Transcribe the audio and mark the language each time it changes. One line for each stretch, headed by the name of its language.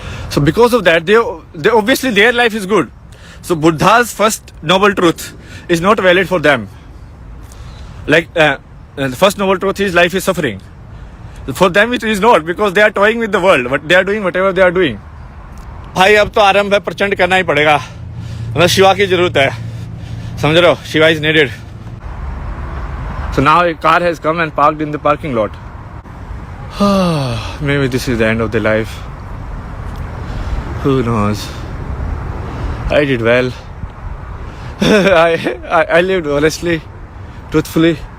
English: So because of that, they obviously their life is good. So Buddha's first noble truth is not valid for them. Like the first noble truth is life is suffering. For them it is not, because they are toying with the world, but they are doing whatever they are doing.
Hindi: भाई अब तो आरंभ है, प्रचंड करना ही पड़ेगा. मतलब शिवा की जरूरत है, समझ रहे हो?
English: Shiva is needed. So now a car has come and parked in the parking lot. Maybe this is the end of the life. Who knows? I did well. I lived honestly, truthfully.